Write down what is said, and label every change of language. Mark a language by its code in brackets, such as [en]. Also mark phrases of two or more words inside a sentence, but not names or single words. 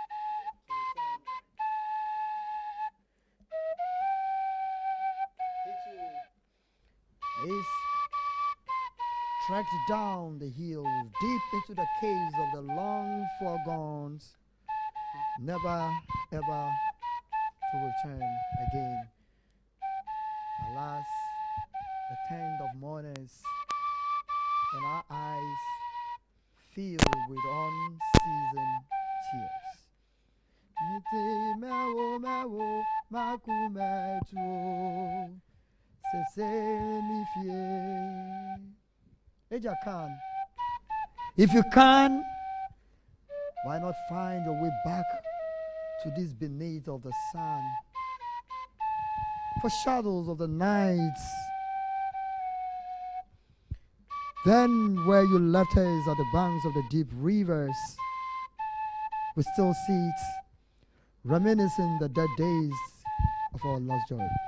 [en] is trekked down the hill deep into the caves of the long foregons, never ever to return again. Alas, the tent of mourners and our eyes filled with unseasoned tears. [ee] Miti mewo mewo makumetu sese mi fie. [en] Eja can. If you can, why not find your way back to this beneath of the sun? For shadows of the night. Then where you left us at the banks of the deep rivers, we still see it, reminiscing the dead days of our lost joy.